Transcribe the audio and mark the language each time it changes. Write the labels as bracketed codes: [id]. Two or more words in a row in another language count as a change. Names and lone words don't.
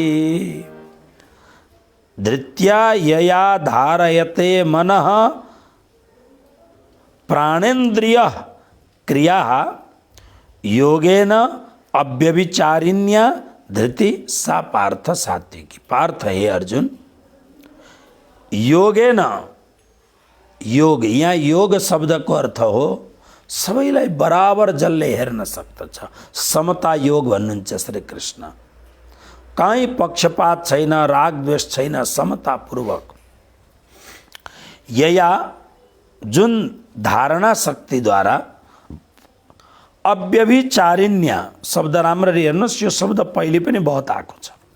[sa] धृत्या यया धारयते मनः प्राणेन्द्रिय क्रिया योगेन अव्यभिचारिण्या धृति सा पार्थ सात्विकी। [ne] पार्थ हे अर्जुन, योगेन, योग यहाँ योग शब्द को अर्थ हो सबैलाई बराबर जसले हेर्न सक्दछ, समता योग भन्नुहुन्छ श्री कृष्ण। कहीँ पक्षपात छैन, राग द्वेष छैन, समतापूर्वक यया जुन धारणा शक्तिद्वारा अव्यभिचारिण्य शब्द राम्ररी हेर्नुहोस्, यो शब्द पहिले पनि बहुत आएको छ।